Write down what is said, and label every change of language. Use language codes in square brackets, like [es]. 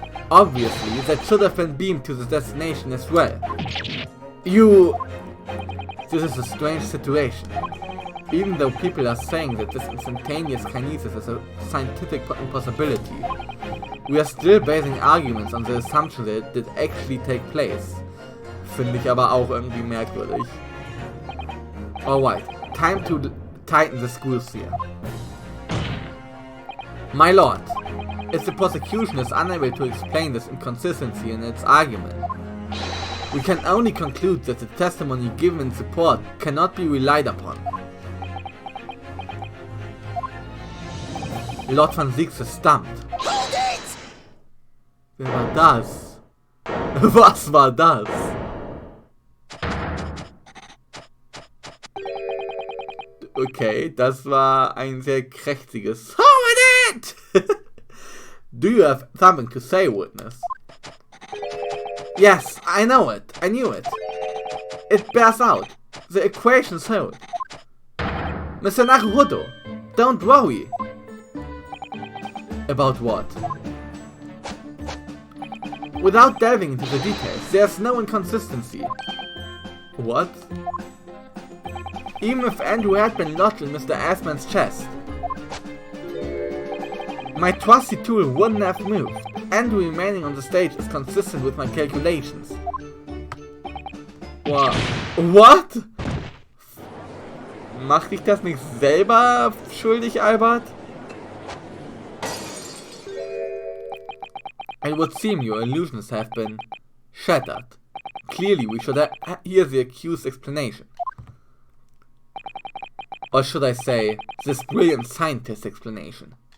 [en] Obviously, that should have been beamed to the destination as well. This is a strange situation. Even though people are saying that this instantaneous kinesis is a scientific impossibility, we are still basing arguments on the assumption that it did actually take place. [de] Finde ich aber auch irgendwie merkwürdig. [en] Alright, time to tighten the screws here. My lord, if the prosecution is unable to explain this inconsistency in its argument, we can only conclude that the testimony given in support cannot be relied upon. [de] Lord van Zieks ist [en] stumped. [de] Wer war das? Was war das? Okay, das war ein sehr kräftiges [en] "Hold it!" Do you have something to say, witness? Yes, I know it. I knew it. It bears out. The equations hold. Mr. Naruhodo, don't worry. About what? Without delving into the details, there's no inconsistency. What? Even if Andrew had been lodged in Mr. Assman's chest, my trusty tool wouldn't have moved. Andrew remaining on the stage is consistent with my calculations. Wow. What? [de] Macht dich das nicht selber schuldig, Albert? [en] It would seem your illusions have been shattered. Clearly, we should hear the accused's explanation. Or should I say, this brilliant scientist's explanation.